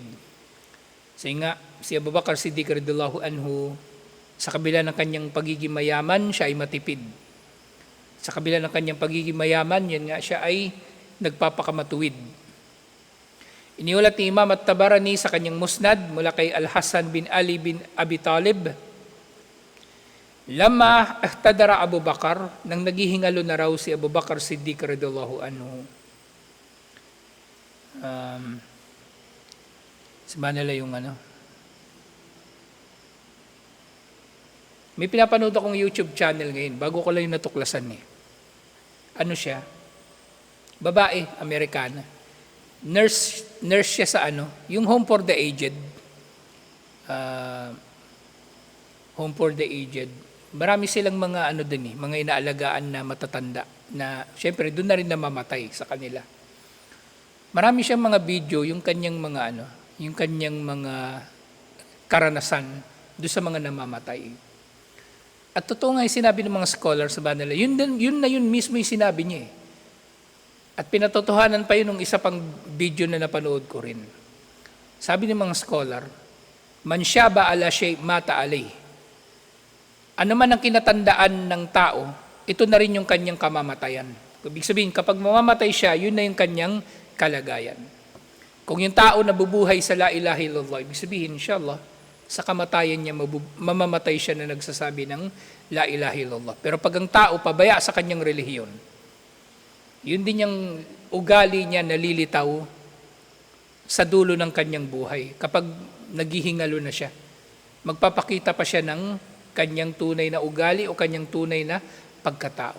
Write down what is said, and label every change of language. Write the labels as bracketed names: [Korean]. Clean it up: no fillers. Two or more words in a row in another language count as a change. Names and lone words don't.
[Filipino] Kasi nga, si Abu Bakr Siddiq [Arabic] رضي الله عنه, [Filipino] sa kabila ng kanyang pagiging mayaman, siya ay matipid. Sa kabila ng kanyang pagiging mayaman, yan nga, siya ay nagpapakamatuwid. Iniulat ni Imam At-Tabarani sa kanyang musnad mula kay Al-Hasan bin Ali bin Abi Talib, [Arabic] لما احتضر أبو بكر, [Filipino] nang naghihingalo na raw si Abu Bakr Siddiq [Arabic] رضي الله عنه. [Filipino] Sabi nila yung may pinapanood akong YouTube channel ngayon, bago ko lang yung natuklasan eh. Ano siya? Babae, Amerikana. Nurse siya sa yung [English] Home for the Aged. Home for the Aged. [Filipino] Marami silang mga mga inaalagaan na matatanda na syempre doon na rin namamatay sa kanila. Marami siyang mga video, yung kanyang mga yung kanyang mga karanasan doon sa mga namamatay. At totoo nga yung sinabi ng mga scholars sa banala, yun mismo yung sinabi niya eh. At pinatotohanan pa yun ng isa pang video na napanood ko rin. Sabi ng mga scholar, [Arabic] من شب على شيء مات عليه. [Filipino] Ano man ang kinatandaan ng tao, ito na rin yung kanyang kamamatayan. Ibig sabihin, kapag mamamatay siya, yun na yung kanyang kalagayan. Kung yung tao nabubuhay sa [Arabic] لا إله إلا الله, [Filipino] ibig sabihin, inshallah, sa kamatayan niya, mamamatay siya na nagsasabi ng [Arabic] لا إله إلا الله. [Filipino] Pero pag ang tao pabaya sa kanyang relihiyon, yun din yung ugali niya nalilitaw sa dulo ng kanyang buhay. Kapag naghihingalo na siya, magpapakita pa siya ng kanyang tunay na ugali o kanyang tunay na pagkatao.